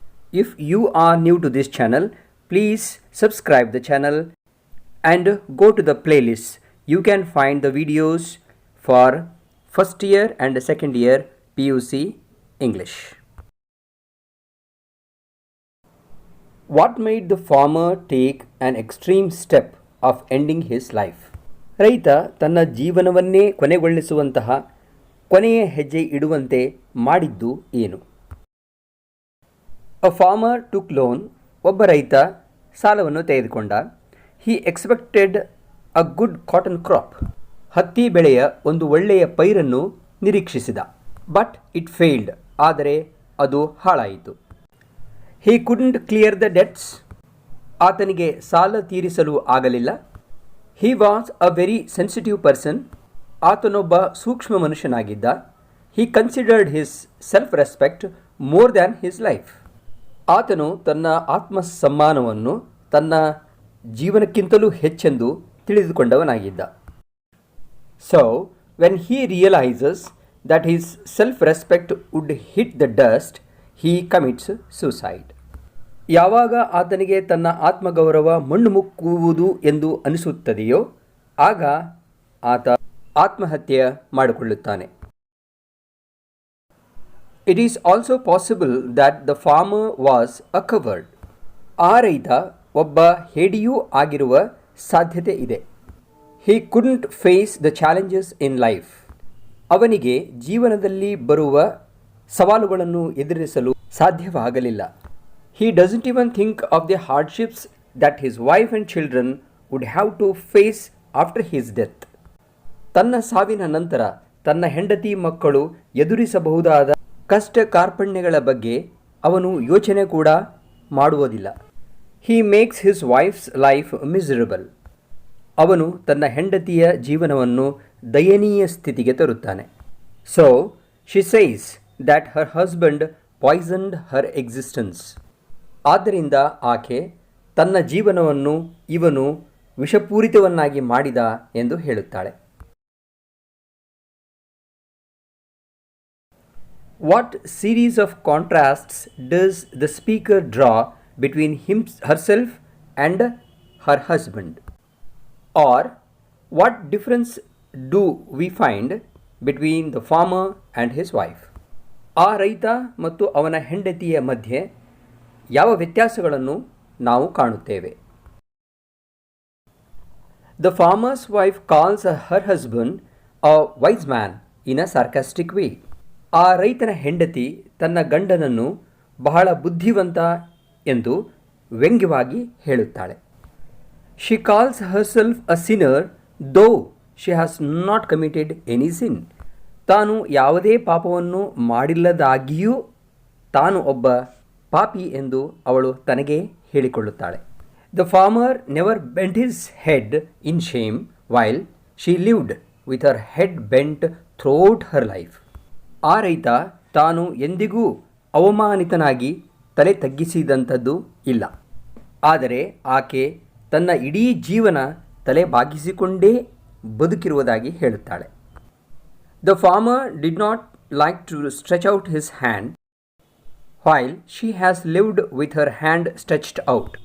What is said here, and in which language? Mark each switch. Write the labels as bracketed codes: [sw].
[en] If you are new to this channel, please subscribe the channel and go to the playlist. You can find the videos for first year and second year PUC English. What made the farmer take an extreme step of ending his life? [kn] ರೈತ ತನ್ನ ಜೀವನವನ್ನೇ ಕೊನೆಗೊಳಿಸುವಂತಹ ಕೊನೆಯ ಹೆಜ್ಜೆ ಇಡುವಂತೆ ಮಾಡಿದ್ದು ಏನು? [en] A farmer took loan. [kn] ಒಬ್ಬ ರೈತ ಸಾಲವನ್ನು ತೆಗೆದುಕೊಂಡ. [en] He expected a good cotton crop. [kn] ಹತ್ತಿ ಬೆಳೆಯ ಒಂದು ಒಳ್ಳೆಯ ಪೈರನ್ನು ನಿರೀಕ್ಷಿಸಿದ. [en] But it failed. [kn] ಆದರೆ ಅದು ಹಾಳಾಯಿತು. [en] He couldn't clear the debts. [kn] ಆತನಿಗೆ ಸಾಲ ತೀರಿಸಲು ಆಗಲಿಲ್ಲ. [en] He was a very sensitive person. [kn] ಆತನೊಬ್ಬ ಸೂಕ್ಷ್ಮ ಮನುಷ್ಯನಾಗಿದ್ದ. [en] He considered his self-respect more than his life. [kn] ಆತನು ತನ್ನ ಆತ್ಮಸಮ್ಮಾನವನ್ನು ತನ್ನ ಜೀವನಕ್ಕಿಂತಲೂ ಹೆಚ್ಚೆಂದು ತಿಳಿದುಕೊಂಡವನಾಗಿದ್ದ. [en] So, when he realizes that his self-respect would hit the dust, he commits suicide. [kn] ಯಾವಾಗ ಆತನಿಗೆ ತನ್ನ ಆತ್ಮಗೌರವ ಮಣ್ಣು ಮುಕ್ಕುವುದು ಎಂದು ಅನಿಸುತ್ತದೆಯೋ ಆಗ ಆತ ಆತ್ಮಹತ್ಯೆ ಮಾಡಿಕೊಳ್ಳುತ್ತಾನೆ. [en] It is also possible that the farmer was a coward. [kn] ಆ ರೈತ ಒಬ್ಬ ಹೇಡಿಯೂ ಆಗಿರುವ ಸಾಧ್ಯತೆ ಇದೆ. [en] He couldn't face the challenges in life. [kn] ಅವನಿಗೆ ಜೀವನದಲ್ಲಿ ಬರುವ ಸವಾಲುಗಳನ್ನು ಎದುರಿಸಲು ಸಾಧ್ಯವಾಗಲಿಲ್ಲ. [en] He doesn't even think of the hardships that his wife and children would have to face after his death. [kn] ತನ್ನ ಸಾವಿನ ನಂತರ ತನ್ನ ಹೆಂಡತಿ ಮಕ್ಕಳು ಎದುರಿಸಬಹುದಾದ ಕಷ್ಟ ಕಾರ್ಪಣ್ಯಗಳ ಬಗ್ಗೆ ಅವನು ಯೋಚನೆ ಕೂಡ ಮಾಡುವುದಿಲ್ಲ. [en] He makes his wife's life miserable. [kn] ಅವನು ತನ್ನ ಹೆಂಡತಿಯ ಜೀವನವನ್ನು ದಯನೀಯ ಸ್ಥಿತಿಗೆ ತರುತ್ತಾನೆ. [en] So, she says that her husband poisoned her existence. [kn] ಆದ್ದರಿಂದ ಆಕೆ ತನ್ನ ಜೀವನವನ್ನು ಇವನು ವಿಷಪೂರಿತವನ್ನಾಗಿ ಮಾಡಿದ ಎಂದು ಹೇಳುತ್ತಾಳೆ. [en] What series of contrasts does the speaker draw between herself and her husband? Or what difference do we find between the farmer and his wife? [kn] ಆ ರೈತ ಮತ್ತು ಅವನ ಹೆಂಡತಿಯ ಮಧ್ಯೆ ಯಾವ ವ್ಯತ್ಯಾಸಗಳನ್ನು ನಾವು ಕಾಣುತ್ತೇವೆ? [en] The farmer's wife calls her husband a wise man in a sarcastic way. [kn] ಆ ರೈತನ ಹೆಂಡತಿ ತನ್ನ ಗಂಡನನ್ನು ಬಹಳ ಬುದ್ಧಿವಂತ ಎಂದು ವ್ಯಂಗ್ಯವಾಗಿ ಹೇಳುತ್ತಾಳೆ. [en] She calls herself a sinner though she has not committed any sin. [kn] ತಾನು ಯಾವುದೇ ಪಾಪವನ್ನು ಮಾಡಿಲ್ಲದಾಗಿಯೂ ತಾನು ಒಬ್ಬ ಪಾಪಿ ಎಂದು ಅವಳು ತನಗೆ ಹೇಳಿಕೊಳ್ಳುತ್ತಾಳೆ. [en] The farmer never bent his head in shame while she lived with her head bent throughout her life. [kn] ಆ ರೈತ ತಾನು ಎಂದಿಗೂ ಅವಮಾನಿತನಾಗಿ ತಲೆ ತಗ್ಗಿಸಿದಂಥದ್ದು ಇಲ್ಲ. ಆದರೆ ಆಕೆ ತನ್ನ ಇಡೀ ಜೀವನ ತಲೆ ಬಾಗಿಸಿಕೊಂಡೇ ಬದುಕಿರುವುದಾಗಿ ಹೇಳುತ್ತಾಳೆ. [en] The farmer did not like to stretch out his hand while she has lived with her hand stretched out.